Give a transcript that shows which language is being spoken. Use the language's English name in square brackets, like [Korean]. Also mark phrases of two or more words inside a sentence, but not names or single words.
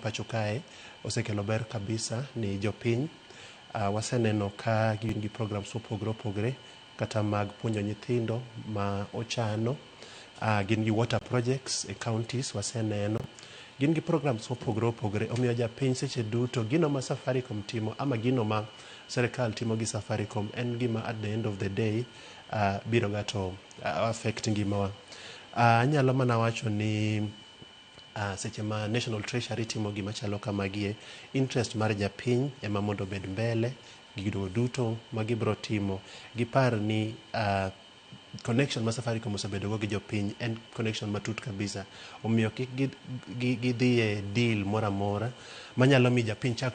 [Luo (Kenya and Tanzania)] pacho kae osekelo ber kabisa ni jopiny waseneno ka gin gi programs mopogore opogore kata mag puonjo nyithindo ma ochano gin gi [English] water projects [Luo (Kenya and Tanzania)] e counties waseneno gin gi programs mopogore opogore omiyo japiny seche duto gino ma Safaricom timo ama gino ma sirikal timo gi Safaricom en gima [English] at the end of the day [Luo (Kenya and Tanzania)] biro gato affect ngimawa anyalo mana wacho ni seche ma National Treasury timo gima chalo kamagie interest mar japiny ema mondo bed mbele gido duto ma gibro timo gipar ni connection ma Safaricom osebedo go gi jopiny en connection matut kabisa omiyo kik gidhi e deal mora mora manyalo mi japiny chak